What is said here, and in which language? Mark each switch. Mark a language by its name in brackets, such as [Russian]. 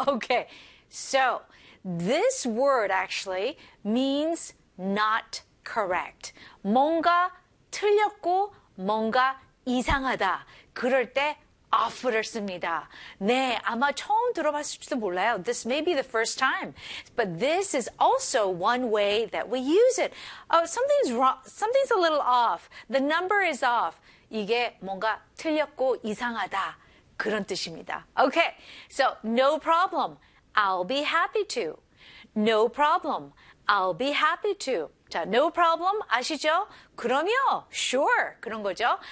[English] Okay, so this word actually means not correct. [Korean] 뭔가 틀렸고 뭔가 이상하다. 그럴 때 off를 씁니다. 네, 아마 처음 들어봤을지도 몰라요. [English] This may be the first time. But this is also one way that we use it. Oh, something's wrong. Something's a little off. The number is off. [Korean] 이게 뭔가 틀렸고 이상하다. 그런 뜻입니다. [English] Okay, so no problem. I'll be happy to. No problem. I'll be happy to. [Korean] 자, no problem 아시죠? 그럼요. [English] Sure. [Korean] 그런 거죠.